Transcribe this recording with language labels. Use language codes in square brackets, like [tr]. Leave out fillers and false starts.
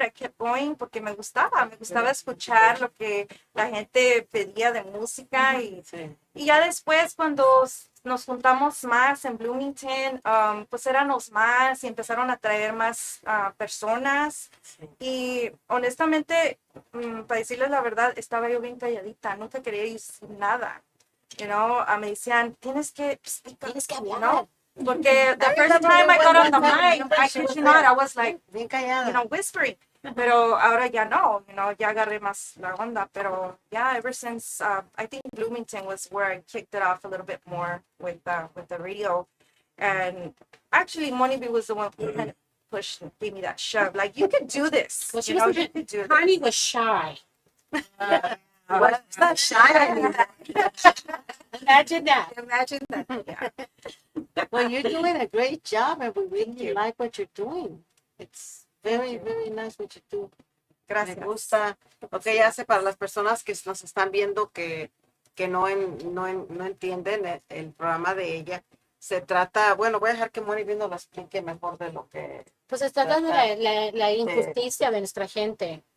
[en] I kept going [es] porque me gustaba escuchar lo que la gente pedía de música y ya después cuando nos juntamos más en Bloomington, pues éramos más y empezaron a traer más personas y honestamente, para decirles la verdad, estaba yo bien calladita, nunca quería decir nada. Me decían, tienes que hablar, ¿no? [en] Porque the first time I got on the mic, I kid you not, I was like, whispering. [es] Pero ahora ya no, ya agarré más la onda. Pero [en] yeah, ever since, I think Bloomington was where I kicked it off a little bit more with the radio. And actually, Moni B was the one who kind of pushed and gave me that shove. Like, you could do this. Well, she was Connie was shy. It's not shy anymore. Imagine that. Imagine that. Yeah. Well, you're doing a great job, and we really like what you're doing. It's very, very nice what you do. [es] Gracias. Me gusta lo que ella hace para las personas que nos están viendo que no entienden el programa de ella. Se trata, bueno, voy a dejar que Moni Viendo lo explique mejor de lo que... Pues se trata de la injusticia de nuestra gente.